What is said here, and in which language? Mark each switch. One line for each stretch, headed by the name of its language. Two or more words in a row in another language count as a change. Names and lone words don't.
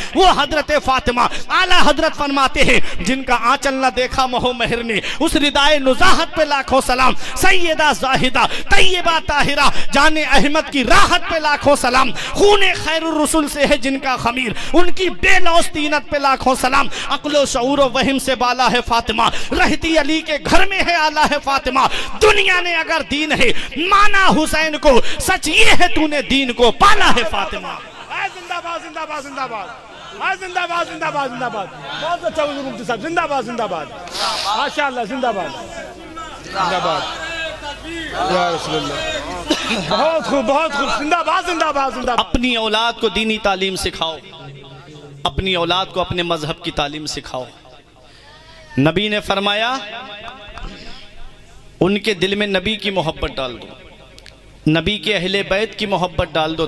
Urdu: وہ حضرت فاطمہ اعلیٰ حضرت فرماتے ہیں جن کا آنچل نہ دیکھا مہو مہر نے، اس ردائے نزاہت پہ لاکھوں سلام، سیدہ زاہدہ طیبہ طاہرہ جان احمد کی راحت پہ لاکھوں سلام، خون خیر الرسول سے ہے جن کا خمیر، ان کی بے لوث طینت پہ لاکھوں سلام۔ عقل و شعور و وہم سے بالا ہے فاطمہ، رہتی علی کے گھر میں ہے آلہ ہے فاطمہ۔ دنیا نے اگر دین ہے مانا حسین کو، سچ یہ ہے تو نے دین کو پالا ہے فاطمہ۔ زندہ باد زندہ باد زندہ باد، زندہ باد زندہ باد زندہ باد، بہت اچھا حضور مفتی صاحب، زندہ باد زندہ باد، ماشاءاللہ زندہ باد زندہ باد
Arabic: یا رسول اللہ،
Urdu: بہت خوب بہت خوب، زندہ باد زندہ باد زندہ باد۔ اپنی اولاد کو دینی تعلیم سکھاؤ، اپنی اولاد کو اپنے مذہب کی تعلیم سکھاؤ۔ نبی نے فرمایا ان کے دل میں نبی کی محبت ڈال دو، نبی کے اہل بیت کی محبت ڈال دو۔